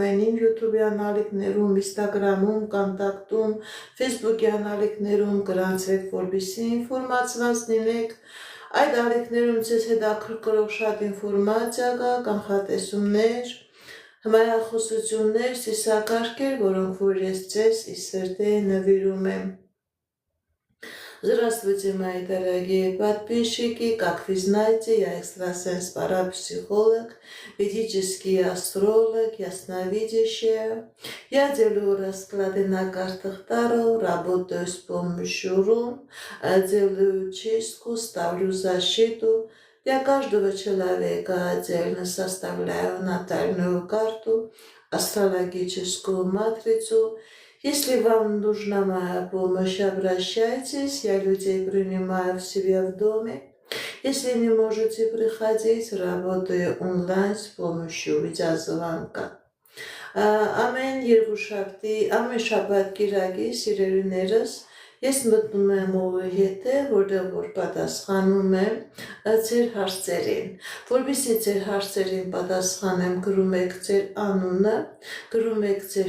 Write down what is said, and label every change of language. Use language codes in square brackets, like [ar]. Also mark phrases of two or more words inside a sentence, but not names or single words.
[hy] են իմ YouTube-յան ալիքներում, Instagram-ում, Կոնտակտում, Facebook-յան ալիքներում, գրանցվեք, որպեսզի ինֆորմացված լինեք։ Այդ ալիքներում ձեզ հետաքրքրող շատ ինֆորմացիա կա, կանխատեսումներ, հմայախոսություններ, սիսակարգեր, որոնք որ ես ձեզ ի սրտե նվիրում եմ։ [ru] Здравствуйте, мои дорогие подписчики, как вы знаете, я экстрасенс-парапсихолог, ведический астролог, ясновидящая. Я делаю расклады на картах Таро, работаю с помощью рун, делаю чистку, ставлю защиту. Для каждого человека отдельно составляю натальную карту, астрологическую матрицу. Если вам нужна моя помощь, обращайтесь, я людей принимаю в себя в доме. Если не можете приходить, работаю онлайн с помощью видеозвонка. [hy] Ամեն երկուշաբթի, ամեն շաբաթ կիրակի սիրելիներս, ես մտնում եմ եթե, որտեղ որ պատասխանում եմ ձեր հարցերին, որպեսզի ձեր հարցերին պատասխանեմ, գրում եք ձեր անունը, գրում եք ձեր